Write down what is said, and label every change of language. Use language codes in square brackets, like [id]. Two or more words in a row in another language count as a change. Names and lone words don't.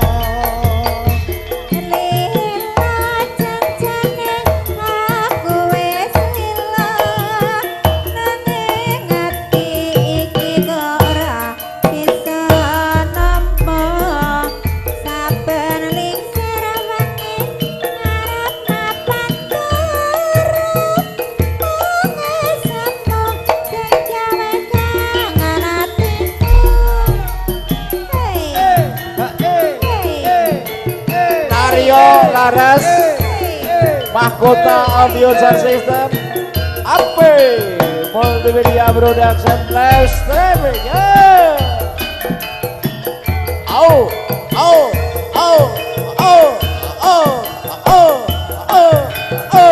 [jv] Lila janjane aku wis lila nanging ati iki kok ora bisa nampa saben lingsir wengi ngarep papan turu mengesapno sing gawe kangen atiku. Aryo Laras. Mahkota Audio Sound System. AP Multimedia Production Live Streaming. [en] Yeah. Au, au, au, au, au, au, au, au.